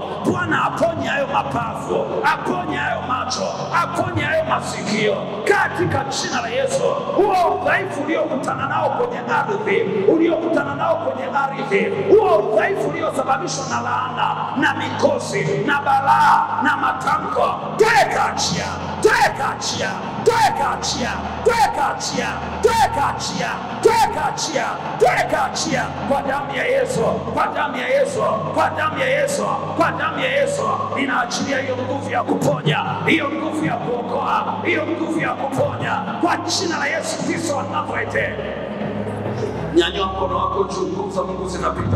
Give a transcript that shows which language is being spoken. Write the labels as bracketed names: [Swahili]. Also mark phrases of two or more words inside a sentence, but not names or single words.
[Swahili] Bwana aponye hayo mapafu, aponye hayo macho, aponye hayo masikio katika jina la Yesu. Huo udhaifu uliokutana nao kwenye ardhi, uliokutana nao kwenye ardhi, huo udhaifu uliosababishwa na laana na mikosi na balaa na matamko, tweka achia, tweka achia, tweka achia, tweka achia, tweka achia, tweka achia, tweka achia kwa damu ya Yesu, kwa damu ya Yesu, kwa damu ya Yesu, kwa damu ya Yesu. Ninaachilia hiyo nguvu ya kuponya, hiyo nguvu ya kuokoa, hiyo nguvu ya kuponya kwa jina la Yesu Kristo wa Nazareti. Nyanyua mkono wako juu, nguvu za Mungu zinapita.